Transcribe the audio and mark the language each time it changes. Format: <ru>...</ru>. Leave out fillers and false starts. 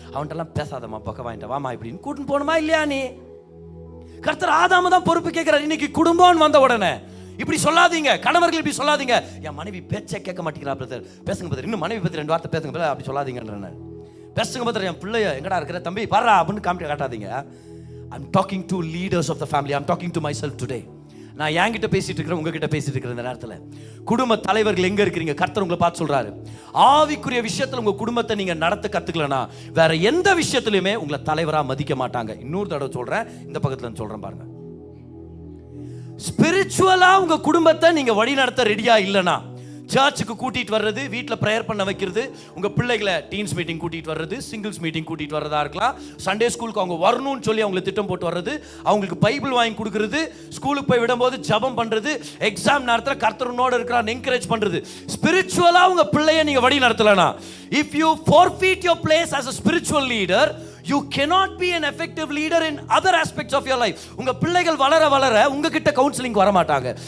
<ta>அவன்கிட்டலாம் பேசாதம்மா, பக்கம் வாங்கிட்ட வாமா இப்படின்னு கூட்டின்னு போகணுமா இல்லையா? நீ கர்த்தர் ஆதாம தான் பொறுப்பு கேட்கிறார். இன்னைக்கு குடும்பம் வந்த உடனே இப்படி சொல்லாதீங்க, கணவர்கள் இப்படி சொல்லாதீங்க. என் மனைவி பேச்சை கேட்க மாட்டேங்கிறா பிரதர், பேசுங்க பிரதர், இன்னும் மனைவி பத்தி 2 வார்த்தை பேசுங்க பிரதர், அப்படி சொல்லாதீங்கன்ற. பேசுங்க பார்த்து என் பிள்ளைய எங்கடா இருக்கிற தம்பி பாரா அப்படின்னு காட்டாதீங்க.</ta> <en>I'm talking to leaders of the family. I'm talking to myself today.</en> <ta>நான் என்கிட்ட பேசிட்டு இருக்கிறேன், உங்ககிட்ட பேசிட்டு இருக்கிற இந்த நேரத்தில் குடும்ப தலைவர்கள் எங்க இருக்கிறீங்க? கர்த்தர் உங்களை பார்த்து சொல்றாரு, ஆவிக்குரிய விஷயத்துல உங்க குடும்பத்தை நீங்க நடத்த கத்துக்கலனா வேற எந்த விஷயத்திலுமே உங்களை தலைவரா மதிக்க மாட்டாங்க. இன்னொரு தடவை சொல்றேன், இந்த பக்கத்துல சொல்றேன் பாருங்க. ஸ்பிரிச்சுவலா உங்க குடும்பத்தை நீங்க வழி நடத்த ரெடியா இல்லைனா, சர்ச்சுக்கு கூட்டிட்டு வர்றது, வீட்டில் ப்ரேயர் பண்ண வைக்கிறது, உங்க பிள்ளைகளை டீன்ஸ் மீட்டிங் கூட்டிட்டு வர்றது, சிங்கிள்ஸ் மீட்டிங் கூட்டிட்டு வர்றதா இருக்கலாம், சண்டே ஸ்கூலுக்கு அவங்க வரணும்னு சொல்லி அவங்களை திட்டம் போட்டு வர்றது, அவங்களுக்கு பைபிள் வாங்கி கொடுக்கறது, ஸ்கூலுக்கு போய் விடும்போது ஜபம் பண்றது, எக்ஸாம் நேரத்தில் கர்த்தரோட இருக்கிறான் என்கரேஜ் பண்றது. ஸ்பிரிச்சுவலா உங்க பிள்ளைய நீங்க வழி நடத்தலனா,</ta> <en>if you forfeit your place as a spiritual leader, you cannot be an effective leader in other aspects of your life.</en> <ta>உங்க பிள்ளைகள் வளர வளர உங்ககிட்ட கவுன்சிலிங் வர மாட்டாங்க.</ta>